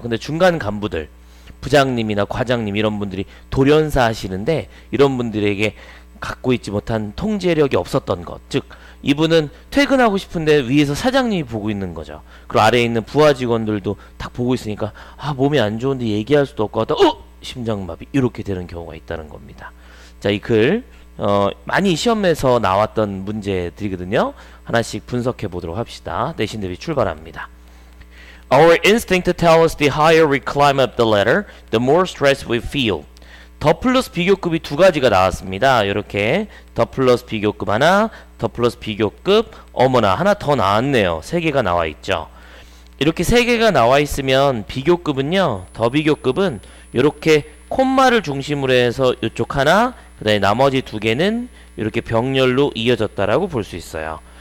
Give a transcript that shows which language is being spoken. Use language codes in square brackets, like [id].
[ko] 근데 중간 간부들 부장님이나 과장님 이런 분들이 돌연사 하시는데 이런 분들에게 갖고 있지 못한 통제력이 없었던 것, 즉 이분은 퇴근하고 싶은데 위에서 사장님이 보고 있는 거죠. 그리고 아래에 있는 부하 직원들도 딱 보고 있으니까 몸이 안 좋은데 얘기할 수도 없고 하다 심장마비 이렇게 되는 경우가 있다는 겁니다. 자, 이 글 많이 시험에서 나왔던 문제들이거든요. 하나씩 분석해 보도록 합시다. 내신 대비 출발합니다. [en] Our instinct tells us the higher we climb up the ladder, the more stress we feel. [ko] 더 플러스 비교급이 두 가지가 나왔습니다. 이렇게 더 플러스 비교급 하나, 더 플러스 비교급 어머나 하나 더 나왔네요. 세 개가 나와 있죠. 이렇게 세 개가 나와 있으면 비교급은요, 더 비교급은 이렇게 콤마를 중심으로 해서 이쪽 하나, 그 다음에 나머지 두 개는 이렇게 병렬로 이어졌다라고 볼 수 있어요.